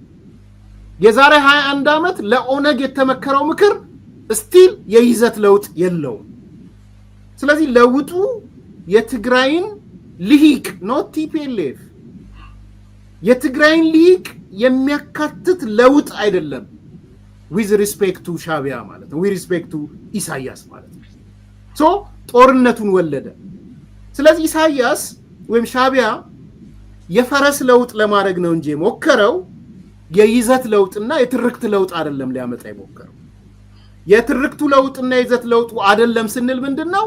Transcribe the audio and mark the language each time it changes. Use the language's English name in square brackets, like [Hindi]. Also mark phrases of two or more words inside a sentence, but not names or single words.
[Amharic] የዛሬ 21 ዓመት ለኦነግ የተመከረው ምክር ስቲል የይዘት ለውጥ የለውም። ስለዚህ ለውጡ የትግራይን ልሂቅ [English] not TPLF [Amharic] የትግራይን ልሂቅ የሚያካትት ለውጥ አይደለም። [English] with respect to [Amharic] ሻዕቢያ ማለት ነው፣ [English] with respect to [Amharic] ኢሳያስ ማለት ነው። ጦርነቱን ወለደ። ስለዚህ ኢሳያስ ወይም ሻዕቢያ የፈረስ ለውጥ ለማድረግ ነው እንጂ ሞከረው የይዘት ለውጥና የትርክት ለውጥ አይደለም ሊያመጣ የሞከረው። የትርክቱ ለውጥና የይዘት ለውጡ አይደለም ስንል ምንድነው?